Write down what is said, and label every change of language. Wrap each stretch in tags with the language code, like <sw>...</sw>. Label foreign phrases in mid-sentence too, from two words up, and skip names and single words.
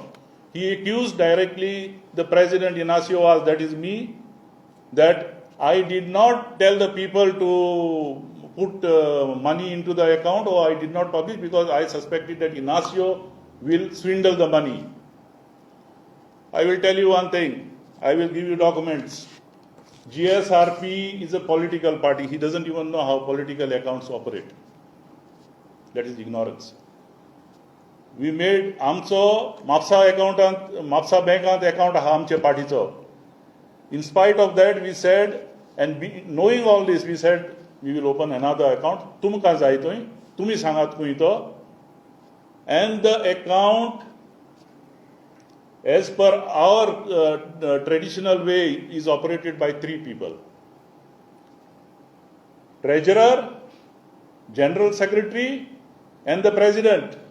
<en>He accused directly the president, Inacio Vaz, that is me, that I did not tell the people to put money into the account, or I did not publish because I suspected that Inacio will swindle the money. I will tell you one thing. I will give you documents. GSRP is a political party. He doesn't even know how political accounts operate. That is ignorance. We made</en> <kok>आमचो म्हापसा bank account हा आमच्या</kok> <en>partyचो. In spite of that, we said, and knowing all this, we said we will open another account.</en> <kok>तुमकां जाय थंय तुम्ही सांगात खंय तो.</kok> <en>And the account, as per our traditional way, is operated by 3 people: treasurer, general secretary, and the president.</en>